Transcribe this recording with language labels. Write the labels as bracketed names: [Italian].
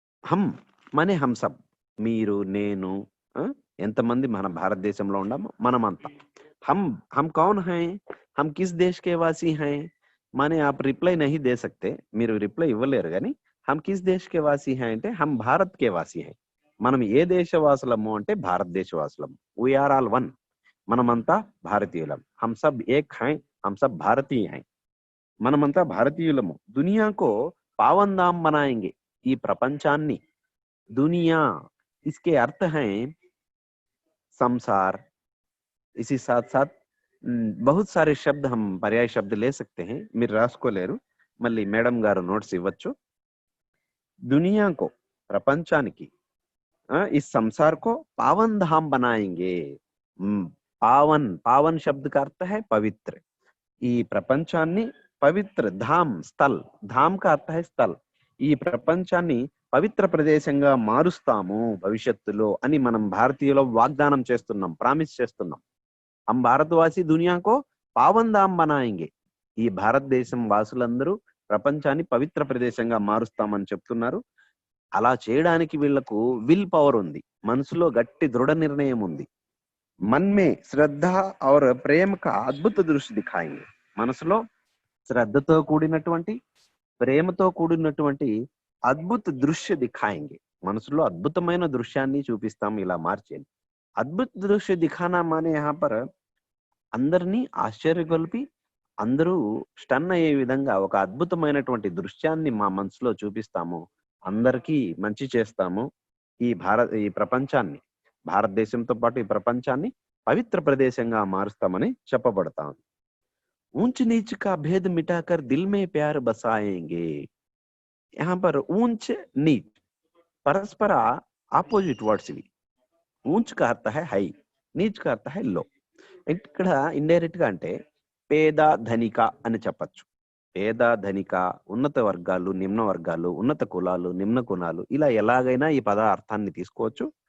[Hindi] हम माने हम सब, [Telugu] మీరు నేను ఎంతమంది మన భారతదేశంలో ఉన్నామో మనమంతా. [Hindi] हम कौन हैं, हम किस देश के वासी हैं माने आप रिप्लाई नहीं दे सकते, [Telugu] మీరు రిప్లై ఇవ్వలేరు కానీ [Hindi] हम किस देश के वासी हैं అంటే हम भारत के वासी हैं. [Telugu] మనం ఏ దేశవాసులము అంటే భారతదేశవాసులము. [English] we are all one, [Telugu] మనమంతా భారతీయులం. [Hindi] हम सब एक हैं, हम सब भारतीय हैं, [Telugu] మనమంతా భారతీయులము. [Hindi] దునియాకో పావన్ ధామ్ బనాయేంగే, [Telugu] ఈ ప్రపంచాన్ని, [Hindi] दुनिया इसके अर्थ हैं संसार. इसी साथ साथ बहुत सारे शब्द हम पर्याय शब्द ले सकते हैं. [Telugu] మీరు రాసుకోలేరు, మళ్ళీ మేడం గారు నోట్స్ ఇవ్వచ్చు. [Hindi] दुनिया को ప్రపంచానికి, इस संसार को पावन धाम बनाएंगे. पावन, पावन शब्द का अर्थ है पवित्र. [Telugu] ఈ ప్రపంచాన్ని పవిత్ర, ధామ్ స్థల్, ధామ్ का अर्थ है స్థల్. ఈ ప్రపంచాన్ని పవిత్ర ప్రదేశంగా మారుస్తాము భవిష్యత్తులో అని మనం భారతీయులు వాగ్దానం చేస్తున్నాం, ప్రామిస్ చేస్తున్నాం. [Hindi] हम भारतवासी दुनिया को पावन धाम बनाएंगे. [Telugu] ఈ భారతదేశం వాసులందరూ ప్రపంచాన్ని పవిత్ర ప్రదేశంగా మారుస్తామని చెప్తున్నారు. అలా చేయడానికి వీళ్లకు విల్ పవర్ ఉంది, మనసులో గట్టి దృఢ నిర్ణయం ఉంది. [Hindi] मन में श्रद्धा और प्रेम का अद्भुत दृश्य दिखाएंगे. [Telugu] మనసులో శ్రద్ధతో కూడినటువంటి, ప్రేమతో కూడినటువంటి అద్భుత దృశ్య దిఖాయింగే. మనసులో అద్భుతమైన దృశ్యాన్ని చూపిస్తాం ఇలా మార్చేది. [Hindi] అద్భుత దృశ్య దిఖానా మానే యహా పర్ [Telugu] అందరినీ ఆశ్చర్యగొల్పి అందరూ స్టన్ అయ్యే విధంగా ఒక అద్భుతమైనటువంటి దృశ్యాన్ని మా మనసులో చూపిస్తాము, అందరికీ మంచి చేస్తాము. ఈ ప్రపంచాన్ని, భారతదేశంతో పాటు ఈ ప్రపంచాన్ని పవిత్ర ప్రదేశంగా మారుస్తామని చెప్పబడతాం. [Hindi] ऊंच नीच का भेद मिटाकर दिल में प्यार बसाएंगे. यहाँ पर ऊंच नीच परस्पर [Telugu] ఆపోజిట్ వర్డ్స్ ఇవి. [Hindi] ऊंच का अर्थ है हाई, नीच का अर्थ है लो. [Telugu] ఇక్కడ ఇండైరెక్ట్ గా అంటే పేద ధనిక అని చెప్పచ్చు. పేద ధనిక, ఉన్నత వర్గాలు, నిమ్న వర్గాలు, ఉన్నత కులాలు, నిమ్న కులాలు, ఇలా ఎలాగైనా ఈ పద అర్థాన్ని తీసుకోవచ్చు.